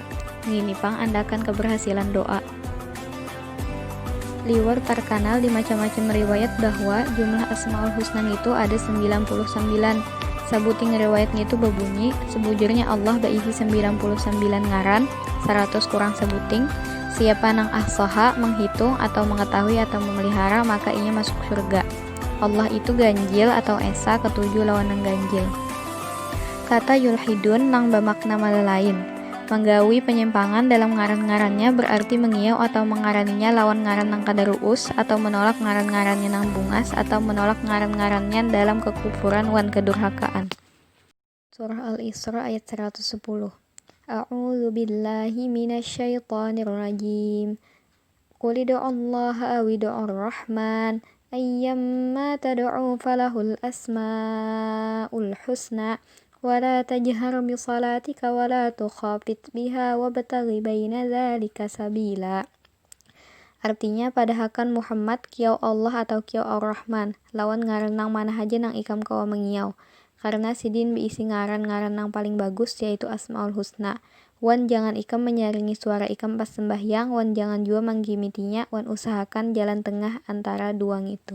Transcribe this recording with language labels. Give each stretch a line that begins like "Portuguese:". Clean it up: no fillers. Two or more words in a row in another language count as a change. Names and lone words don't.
Banjar: Ngini pang andakan keberhasilan doa. Liwar terkenal di macam-macam riwayat bahwa jumlah asmaul husna itu ada 99. Sabuting riwayatnya itu berbunyi, sebujurnya Allah baisi 99 ngaran, 100 kurang sebuting. Siapa nang ahsoha menghitung atau mengetahui atau memelihara, maka ia masuk surga. Allah itu ganjil atau esa ketujuh lawan nang ganjil. Kata yulhidun nang bermakna malelain. Menggawi penyimpangan dalam ngaran-ngarannya berarti mengiau atau mengaraninya lawan ngaran nang kadaruus, atau menolak ngaran-ngarannya nang bungas, atau menolak ngaran-ngarannya dalam kekufuran wan kedurhakaan. Surah Al-Isra ayat 110.
Arabic: أعوذ بالله من الشيطان الرجيم. قل الله أو ادعوا الرحمن أيا ما تدعوا فله الأسماء الحسنى ولا تجهر بصلاتك ولا تخافت بها وابتغ بين ذلك سبيلا.
Banjar: Artinya padahakan Muhammad kiau Allah atau kiau Ar-Rahman, lawan ngaranang mana haja nang ikam kawa mengiau. Karena sidin biisi ngaran-ngaran nang paling bagus yaitu Asmaul Husna. Wan jangan ikam menyaringi suara ikam pas sembahyang, wan jangan jua menggimitinya, wan usahakan jalan tengah antara duang itu.